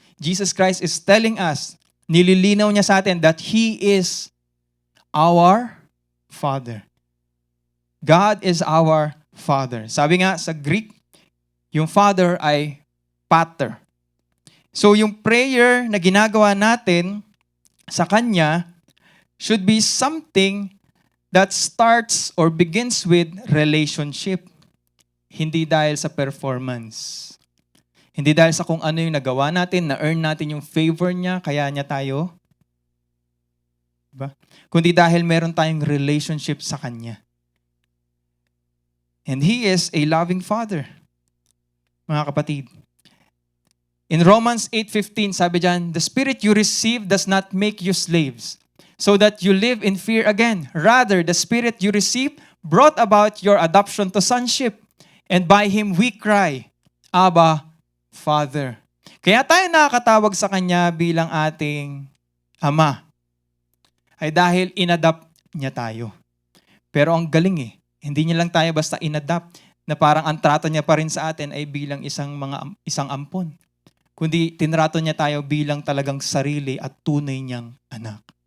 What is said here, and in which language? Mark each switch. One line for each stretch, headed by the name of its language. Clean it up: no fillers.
English: Jesus Christ is telling us,
Filipino: nililinaw niya sa atin
English: that He is our Father. God is our Father.
Filipino: Sabi nga sa Greek, yung Father ay pater.
English: So yung prayer
Filipino: na ginagawa natin sa Kanya
English: should be something that starts or begins with relationship.
Filipino: Hindi dahil sa performance. Hindi dahil sa kung ano yung nagawa natin, na-earn natin yung favor niya, kaya niya tayo. Diba? Kundi dahil meron tayong relationship sa Kanya.
English: And He is a loving Father.
Filipino: Mga kapatid.
English: In Romans 8:15,
Filipino: sabi dyan,
English: the Spirit you receive does not make you slaves, so that you live in fear again. Rather, the Spirit you receive brought about your adoption to sonship, and by Him we cry, Abba, Father.
Filipino: Kaya tayo nakakatawag sa Kanya bilang ating Ama, ay dahil inadapt niya tayo. Pero ang galing hindi niya lang tayo basta inadapt, na parang ang trato niya pa rin sa atin ay bilang isang ampon. Kundi tinrato niya tayo bilang talagang sarili at tunay niyang anak.